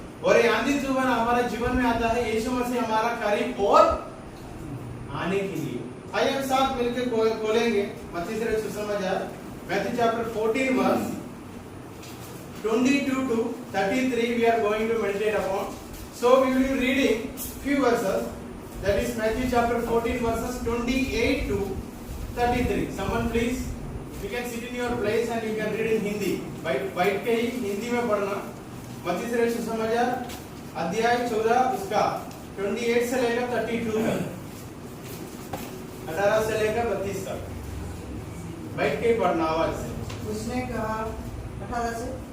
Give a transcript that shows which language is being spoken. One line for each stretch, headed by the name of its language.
Hindi: और ये आंधी तूफान हमारे जीवन में आता है यीशु मसीह हमारा करीब और आने के लिए। आइए हम साथ मिलकर खोलेंगे मत्ती से सुसमाचार, Matthew chapter 14 verse 22
English: to 33 we are going to meditate upon. So we will be reading few verses, that is Matthew chapter 14 verses 28 to 33. Someone please, you can sit in your place and you can read in Hindi.
Hindi: बैठ के ही हिंदी में पढ़ना। मत्ती से सुसमाचार अध्याय 14 उसका 28 से लेकर 32 तक, 18 से लेकर 32 तक बैठ के पढ़ना आवाज से। उसने कहा 18 से,